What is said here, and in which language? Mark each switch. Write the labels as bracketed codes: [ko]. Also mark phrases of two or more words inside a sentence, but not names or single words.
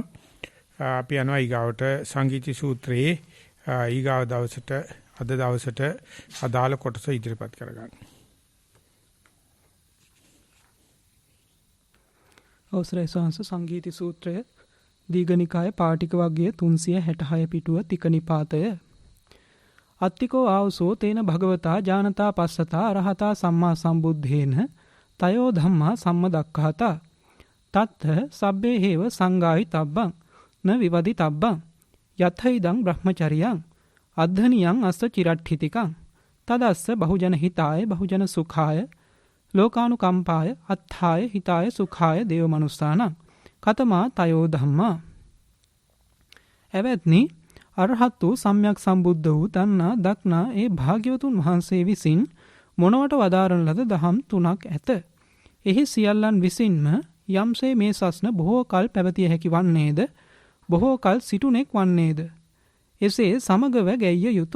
[si] අපි යනවා ඊගාවට සංගීති සූත්‍රයේ ඊගාව දවසට අද දවසට අදාළ කොටස ඉදිරිපත් කරගන්න. අවසරයි සෝංශ සංගීති සූත්‍රය දීඝනිකාය පාටික වර්ගයේ 366 පිටුව තික නිපාතය. [pi] අත්තිකෝ ආවසෝ තේන භගවතා ජානතා පස්සතා අරහතා සම්මා සම්බුද්ධේන තයෝ ධම්මා සම්මදක්ඛාතා තත්ත සබ්බේ හේව සංගායි තබ්බං න විවදි තබ්බං යතයිදං බ්‍රහ්මචරියං අද්ධනියං අස්ස චිරට්ඨිතිකං තදස්ස බහුජන හිතාය බහුජන සුඛාය ලෝකානුකම්පාය අත්ථාය හිතාය සුඛාය දේව මනුස්සානං කතමා තයෝ ධම්මා. [si] එවත්නි අරහත් වූ සම්්‍යක් සම්බුද්ධ වූ දන්නා දක්නා ඒ භාග්‍යවතුන් වහන්සේ විසින් මොනවට වදාරන ලද දහම් තුනක් ඇත. එහි සියල්ලන් විසින්ම යම්සේ මේ සස්න බොහෝ කල් පැවතිය හැකි වන්නේද බොහෝ කල් සිටුනෙක් වන්නේද එසේ සමගව ගැయ్య යුතුය.